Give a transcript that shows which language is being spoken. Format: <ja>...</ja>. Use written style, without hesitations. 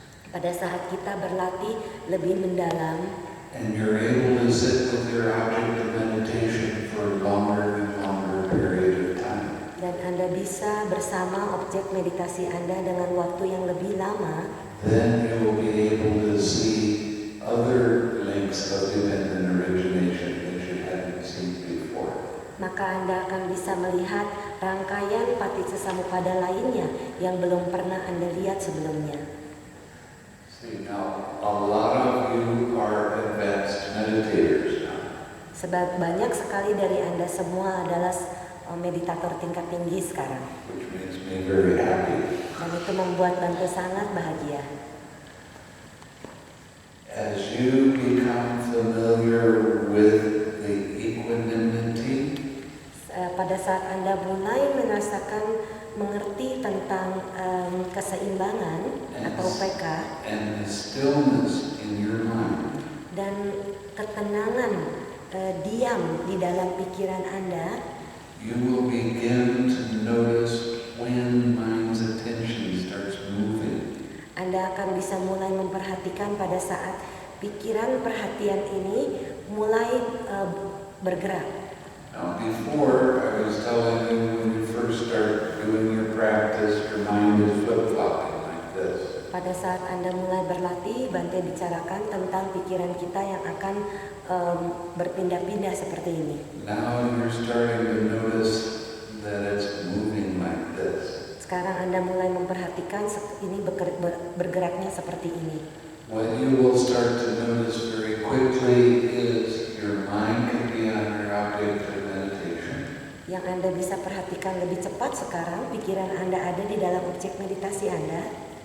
<id>Pada saat kita berlatih lebih mendalam,</id> <en>and you're able to sit with your object of meditation for a longer and longer period of time,</en> <id>dan Anda bisa bersama objek meditasi Anda dengan waktu yang lebih lama,</id> <en>then you will be able to see other links of dependent origination that you hadn't seen before.</en> <id>maka Anda akan bisa melihat rangkaian Paticcasamuppada lainnya yang belum pernah Anda lihat sebelumnya.</id> <en>See, now, a lot of you are advanced meditators now.</en> <id>Sebab banyak sekali dari Anda semua adalah meditator tingkat tinggi sekarang.</id> <en>Which makes me very happy.</en> <id>Dan itu membuat Bante sangat bahagia.</id> <en>As you become familiar with the equanimity</en> <id>Pada saat Anda mulai merasakan mengerti tentang keseimbangan atau PK</id> <en>and the stillness in your mind,</en> <id>dan ketenangan diam di dalam pikiran Anda,</id> <en>you will begin to notice when mind's attention starts moving.</en> <id>Anda akan bisa mulai memperhatikan pada saat pikiran perhatian ini mulai bergerak.</id> <en>Now, before, I was telling you when you first start doing your practice, your mind is flip-flopping like this.</en> <id>Pada saat Anda mulai berlatih, Bante bicarakan tentang pikiran kita yang akan berpindah-pindah seperti ini.</id> <en>Now you're starting to notice that it's moving like this.</en> <id>Sekarang Anda mulai memperhatikan ini bergeraknya seperti ini.</id> <en>What you will start to notice very quickly is your mind can be on your object of meditation.</en> <id>Yang Anda bisa perhatikan lebih cepat sekarang, pikiran Anda ada di dalam objek meditasi Anda,</id>